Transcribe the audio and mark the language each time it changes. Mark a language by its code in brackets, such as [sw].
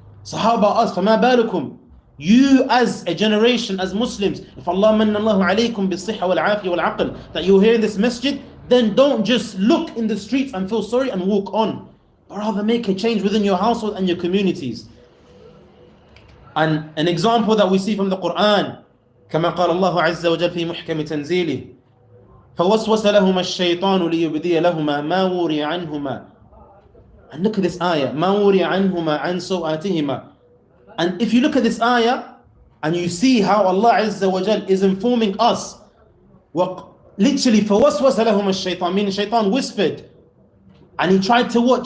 [en] So how about us? [ar] فَمَا بَالُكُمْ? [en] You as a generation, as Muslims, if Allah manna Allahu alaykum bis-sihha wal-afiyya wal-aql, that you're here in this masjid, then don't just look in the streets and feel sorry and walk on, but rather make a change within your household and your communities. And an example that we see from the Quran, [ar] كما قال الله عز وجل في محكم تنزيله فوسوس لهما الشيطان ليبدي لهما ما وري عنهما. [en] And look at this ayah, [ar] ما وري عنهما عن سوآتهما. [en] And if you look at this ayah and you see how Allah Azza wa Jal is informing us, literally [ar] فوسوس لهما الشيطان, [en] meaning shaitan whispered and he tried to what?